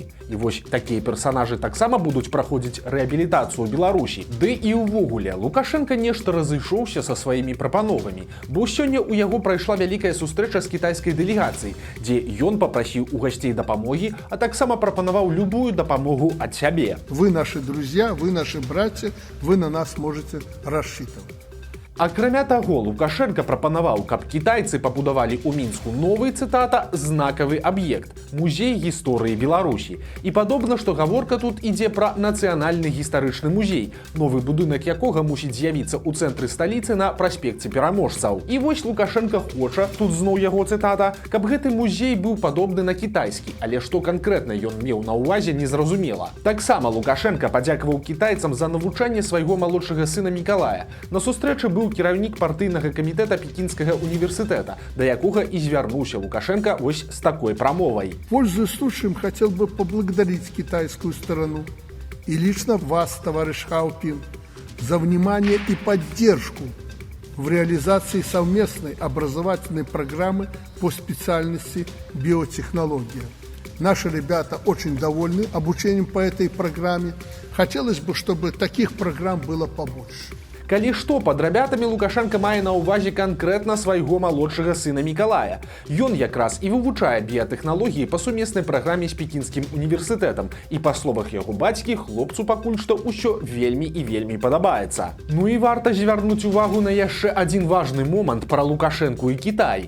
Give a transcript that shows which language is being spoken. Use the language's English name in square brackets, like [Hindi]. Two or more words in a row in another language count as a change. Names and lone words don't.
[Belarusian] І вось такія персанажы таксама будуць праходзіць рэабілітацыю ў Беларусі. Ды і ўвогуле, Лукашенко нешта разышоўся са сваімі прапановамі, бо сёння ў яго прайшла вялікая сустрэча з кітайскай дэлегацыяй, дзе ён папрасіў у гасцей дапамогі, а таксама прапанаваў любую дапамогу ад сябе. [Russian] Вы наши друзья, вы наши братья, вы на нас можете рассчитывать. [Belarusian] Акрамя таго, Лукашенко прапанаваў, каб кітайцы пабудавалі ў Мінску новы, цытата, знакавы аб'ект – музей гісторыі Беларусі. І падобна, што гаворка тут ідзе пра нацыянальны гістарычны музей, новы будынак якога мусіць з'явіцца ў цэнтры сталіцы на праспекце Пераможцаў. І вось Лукашенко хоча, тут зноў яго цытата, каб гэты музей быў падобны на кітайскі, але што канкрэтна ён меў на ўвазе, незразумела. Таксама Лукашенко падзякаваў кітайцам за навучанне свайго малодшага сына Мікалая. На сустрэчы быў кіраўнік партыйнага камітэта Пекінскага універсітэта, да якога і звярнуўся Лукашенко вось з такой прамовай. [Russian] Пользуясь случаем, хотел бы поблагодарить китайскую сторону и лично вас, товарищ Хаопин, за внимание и поддержку в реализации совместной образовательной программы по специальности биотехнология. Наши ребята очень довольны обучением по этой программе. Хотелось бы, чтобы таких программ было побольше. [Belarusian] Калі што, пад рабятамі Лукашенко мае на ўвазе канкрэтна свайго малодшага сына Мікалая. Ён якраз і вывучае біятэхналогіі па сумеснай праграме з Пекінскім універсітэтам. І па словах яго бацькі, хлопцу пакуль што ўсё вельмі і вельмі падабаецца. Ну і варта звярнуць увагу на яшчэ адзін важны момант пра Лукашенку і Кітай.